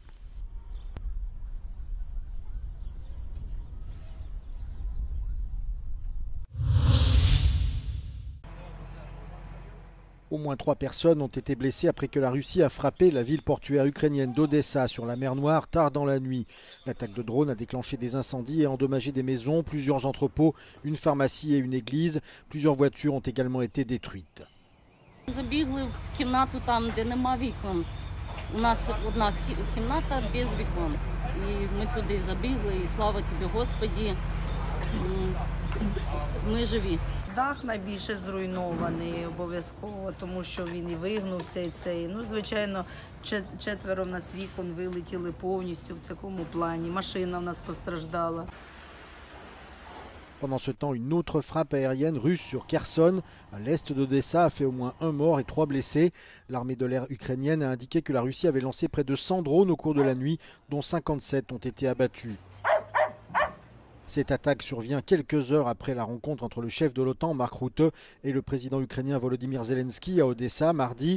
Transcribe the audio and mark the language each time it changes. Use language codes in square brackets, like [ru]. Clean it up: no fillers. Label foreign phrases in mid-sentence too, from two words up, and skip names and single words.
[fr] Au moins 3 personnes ont été blessées après que la Russie a frappé la ville portuaire ukrainienne d'Odessa sur la mer Noire tard dans la nuit. L'attaque de drone a déclenché des incendies et endommagé des maisons, plusieurs entrepôts, une pharmacie et une église. Plusieurs voitures ont également été détruites. [uk] Забігли в кімнату там, де нема вікон. У нас одна кімната без вікон. І ми туди забігли, і слава тобі, Господі, ми живі. Дах найбільше зруйнований обов'язково, тому що він і вигнувся, і цей. Ну, звичайно, 4 в нас вікон вилетіли повністю в такому плані. Машина в нас постраждала. [fr] Pendant ce temps, une autre frappe aérienne russe sur Kherson, à l'est d'Odessa, a fait au moins 1 mort et 3 blessés. L'armée de l'air ukrainienne a indiqué que la Russie avait lancé près de 100 drones au cours de la nuit, dont 57 ont été abattus. Cette attaque survient quelques heures après la rencontre entre le chef de l'OTAN, Mark Rutte, et le président ukrainien Volodymyr Zelensky à Odessa mardi.